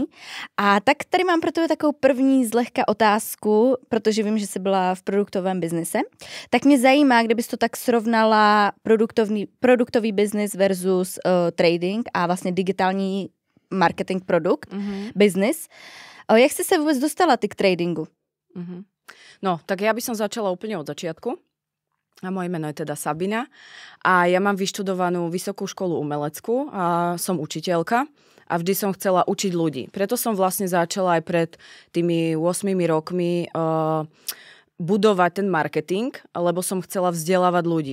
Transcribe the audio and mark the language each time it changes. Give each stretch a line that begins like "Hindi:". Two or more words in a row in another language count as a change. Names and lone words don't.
Czech: A tak tady mám pro tebe takovou první zlehka otázku, protože vím, že jsi byla v produktovém biznise. Tak mě zajímá, kdybys to tak srovnala produktový biznis versus trading a vlastně digitální marketing produkt, biznis. Jak jsi se vůbec dostala ty k tradingu?
Slovak: No, tak ja by som začala úplne od začiatku. A moje meno je teda Sabina. A ja mám vyštudovanú vysokú školu umeleckú a som učiteľka. A vždy som chcela učiť ľudí. Preto som vlastne začala aj pred tými 8 rokmi budovať ten marketing, lebo som chcela vzdelávať ľudí.